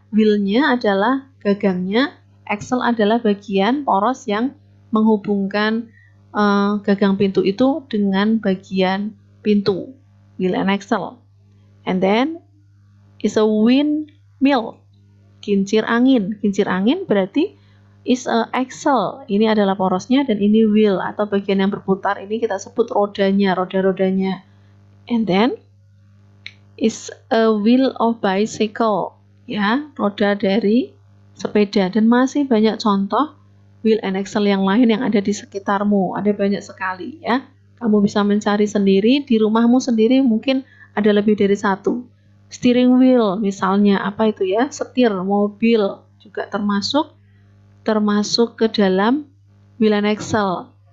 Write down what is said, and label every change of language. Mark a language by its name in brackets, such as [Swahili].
[Indonesian] Wheel-nya adalah gagangnya. Axle adalah bagian poros yang menghubungkan gagang pintu itu dengan bagian pintu. [English] Wheel and axle. And then is a windmill. [Indonesian] Kincir angin. Kincir angin berarti [English] is a axle. [Indonesian] Ini adalah porosnya dan ini wheel atau bagian yang berputar. Ini kita sebut rodanya, roda-rodanya. [English] And then is a wheel of bicycle. [Indonesian] Ya, roda dari sepeda. Dan masih banyak contoh wheel and axle yang lain yang ada di sekitarmu. Ada banyak sekali ya. Kamu bisa mencari sendiri, di rumahmu sendiri mungkin ada lebih dari satu. Steering wheel misalnya, apa itu ya? Setir mobil juga termasuk ke dalam wheel and axle.